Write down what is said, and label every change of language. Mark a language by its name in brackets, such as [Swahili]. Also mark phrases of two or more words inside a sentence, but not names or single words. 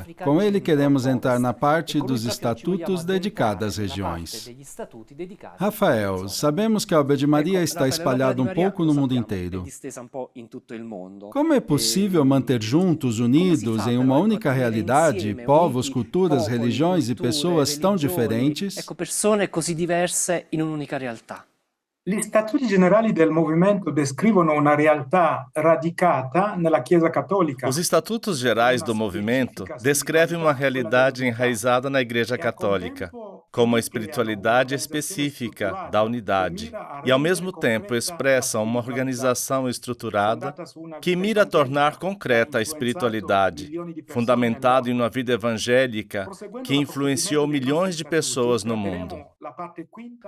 [Portuguese] Com ele, queremos entrar na parte dos estatutos dedicada às regiões. Rafael, sabemos que a obra de Maria está espalhada um pouco no mundo inteiro. Como é possível manter juntos, unidos, em uma única realidade, povos, culturas, religiões e pessoas tão differentes? [Italian] Persone così diverse in un'unica realtà. Gli statuti generali del movimento descrivono una realtà radicata nella Chiesa Cattolica. [Portuguese] Os estatutos gerais do movimento descrevem uma realidade enraizada na Igreja Católica, com uma espiritualidade específica da unidade, e ao mesmo tempo expressam uma organização estruturada que mira a tornar concreta a espiritualidade, fundamentada em uma vida evangélica que influenciou milhões de pessoas no mundo.